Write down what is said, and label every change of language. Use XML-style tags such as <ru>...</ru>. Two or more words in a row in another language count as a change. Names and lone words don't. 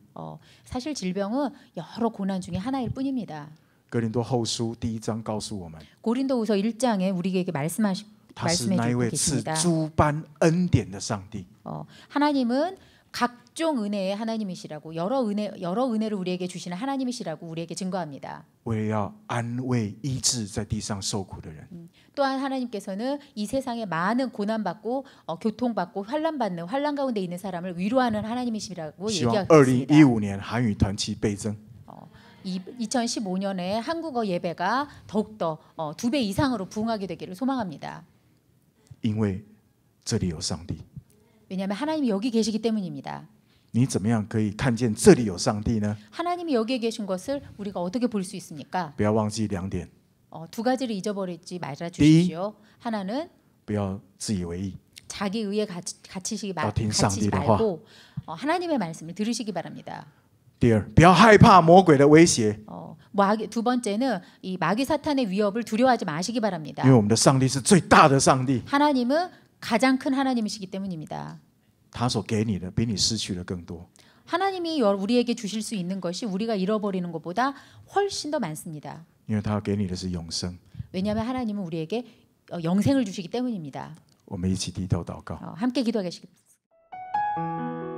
<ko>사실 질병은 여러 고난 중에 하나일 뿐입니다.</ko> <zh>哥林多后书第1章告诉我们，</zh> <ko>고린도후서 1장에 우리에게</ko> <zh>他是</zh> <ko>말씀해</ko> <zh>那一</zh> <ko>주고</ko> <zh>位赐</zh> <ko>계십니다.</ko> <zh>诸般恩典的上帝。</zh> <ko>하나님은 각종 은혜의 하나님이시라고 여러 은혜를 우리에게 주시는 하나님이시라고 우리에게 증거합니다.</ko> <zh>为了要安慰医治在地上受苦的人。</zh> <ko>또한 하나님께서는 이 세상에 많은 고난받고 교통받고 환난 가운데 있는 사람을 위로하는 하나님이시라고</ko> <zh>希望</zh> <ko>얘기하고 있습니다.</ko> <zh>2015 年韩语团契倍增。</zh> <ko>2015년에 한국어 예배가 더욱더 2배 이상으로 부흥하게 되기를 소망합니다.</ko> <zh>因为这里有上帝。</zh> <ko>왜냐하면 하나님이 여기 계시기 때문입니다.</ko> <zh>你怎么样可以看见这里有上帝呢？</zh> <ko>하나님이 여기에 계신 것을 우리가 어떻게 볼 수 있습니까?</ko> <zh>不要忘记2点：</zh> <ko>두 가지를 잊어버리지 말아 주십시오. 하나는</ko> <zh>不要自以为意，</zh> <ko>자기 의에 갇히지 어,</ko> <zh>听上帝的话。</zh> <ko>말고 하나님의 말씀을 들으시기 바랍니다.</ko> <zh>第二，不要害怕魔鬼的威胁，</zh> <ko>두 번째는 이 마귀 사탄의 위협을 두려워하지 마시기 바랍니다.</ko> <zh>因为我们的上帝是最大的上帝，</zh> <ko>하나님은 가장 큰 하나님이시기 때문입니다.</ko> <zh>他所给你的比你失去的更多。</zh> <ko>하나님이 우리에게 주실 수 있는 것이 우리가 잃어버리는 것보다 훨씬 더 많습니다.</ko> <zh>因为他要给你的是永生。</zh> <ko>왜냐하면 하나님은 우리에게 영생을 주시기 때문입니다.</ko> <zh>我们一起低头祷告。</zh> <ko>함께 기도하겠습니다.</ko>